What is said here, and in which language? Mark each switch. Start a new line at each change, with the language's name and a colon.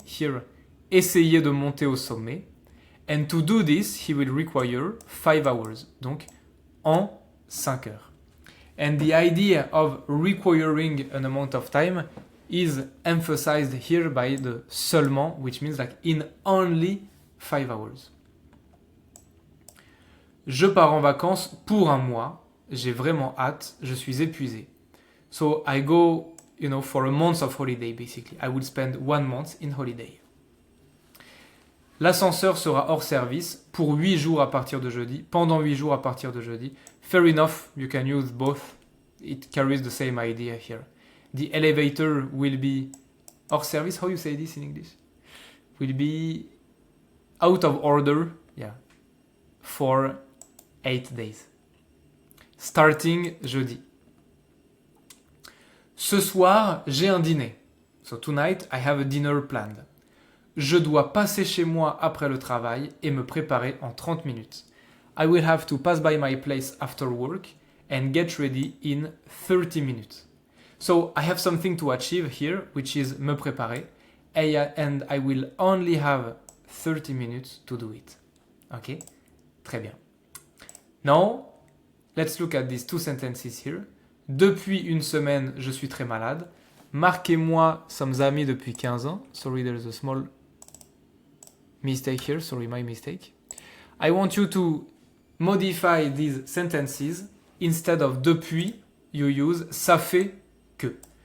English: Here,
French: essayer de monter au sommet.
English: And to do this, he will require 5 hours.
French: Donc, en 5 heures.
English: And the idea of requiring an amount of time is emphasized here by the seulement, which means like in only 5 hours.
French: Je pars en vacances pour un mois. J'ai vraiment hâte. Je suis épuisé.
English: So I go, for a month of holiday, basically. I will spend 1 month in holiday.
French: L'ascenseur sera hors service pour 8 jours à partir de jeudi, pendant 8 jours à partir de jeudi.
English: Fair enough, you can use both. It carries the same idea here. The elevator will be hors service. How you say this in English? Will be out of order, for 8 days. starting jeudi.
French: Ce soir, j'ai un dîner.
English: So tonight, I have a dinner planned.
French: Je dois passer chez moi après le travail et me préparer en 30 minutes.
English: I will have to pass by my place after work and get ready in 30 minutes. So I have something to achieve here, which is
French: me préparer,
English: and I will only have 30 minutes to do it. Ok?
French: Très bien.
English: Now, let's look at these two sentences here.
French: Depuis une semaine, je suis très malade. Marc et moi sommes amis depuis 15 ans.
English: Sorry, there's a small mistake here. Sorry, my mistake. I want you to modify these sentences. Instead of depuis, you use
French: ça fait que.